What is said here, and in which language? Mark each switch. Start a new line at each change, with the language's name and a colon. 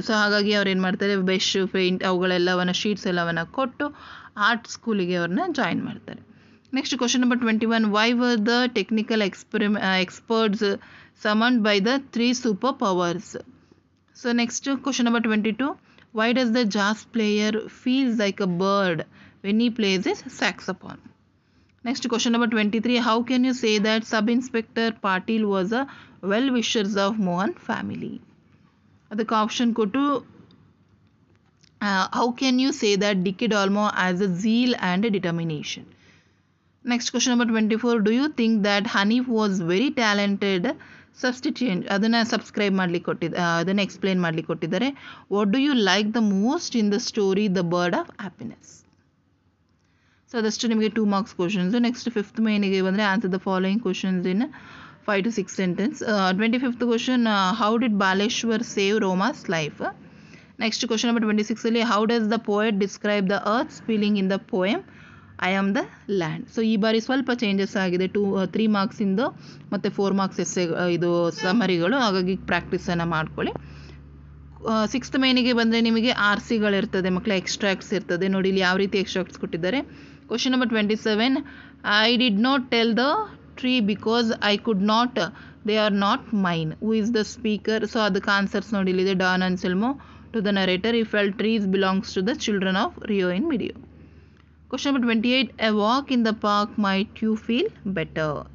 Kannada: So ಹಾಗಾಗಿ ಅವ್ರು ಏನು ಮಾಡ್ತಾರೆ, ಬ್ರಷ್, ಪೇಂಟ್ ಅವುಗಳೆಲ್ಲವನ್ನು ಶೀಟ್ಸ್ ಎಲ್ಲವನ್ನು ಕೊಟ್ಟು ಆರ್ಟ್ ಸ್ಕೂಲಿಗೆ ಅವ್ರನ್ನ ಜಾಯಿನ್ ಮಾಡ್ತಾರೆ.
English: Next question number 21, why were the technical experts summoned by the 3 super powers? So next question number 22, why does the jazz player feels like a bird when he plays his saxophone? Next question number 23, how can you say that Sub-Inspector Patil was a well-wishers of Mohan family?
Kannada: ಅದಕ್ಕೆ option ಕೊಟ್ಟು
English: how can you say that Dickie Dalmo has a zeal and a determination? Next question number 24, do you think that Hanif was very talented substitute?
Kannada: ಅದನ್ನು subscribe ಮಾಡ್ಲಿಕ್ಕೆ ಕೊಟ್ಟಿದ್ದ, ಅದನ್ನು explain ಮಾಡ್ಲಿಕ್ಕೆ ಕೊಟ್ಟಿದ್ದಾರೆ.
English: What do you like the most in the story the bird of happiness?
Kannada: So ಅದಷ್ಟು ನಿಮಗೆ 2 marks questions. Next 5th ಮೇನಿಗೆ ಬಂದರೆ
English: Answer the following questions in 5 to 6 sentence. 25th question, how did Baleshwar save Roma's life? Next question number 26 ಅಲ್ಲಿ how does the poet describe the earth's feeling in the poem I am the land?
Kannada: So ಈ ಬಾರಿ ಸ್ವಲ್ಪ changes ಆಗಿದೆ. 3 ಮಾರ್ಕ್ಸಿಂದು ಮತ್ತು 4 marks essay ಇದು ಸಮರಿಗಳು, ಹಾಗಾಗಿ ಪ್ರಾಕ್ಟೀಸನ್ನು ಮಾಡ್ಕೊಳ್ಳಿ. 6th ಮೇನಿಗೆ ಬಂದರೆ ನಿಮಗೆ RCಗಳಿರ್ತದೆ ಮಕ್ಕಳ, ಎಕ್ಸ್ಟ್ರಾಕ್ಟ್ಸ್ ಇರ್ತದೆ ನೋಡಿ. ಇಲ್ಲಿ ಯಾವ ರೀತಿ ಎಕ್ಸ್ಟ್ರಾಕ್ಟ್ಸ್ ಕೊಟ್ಟಿದ್ದಾರೆ.
English: Question number 27, I did not tell the tree because I could not, they are not mine. Who is the speaker?
Kannada: So ಅದಕ್ಕೆ ಆನ್ಸರ್ಸ್ ನೋಡಿ ಇಲ್ಲಿದೆ.
English: Don Anselmo to the narrator, he felt trees belongs to the children of Rio in video. Question number 28, a walk in the park might you feel better.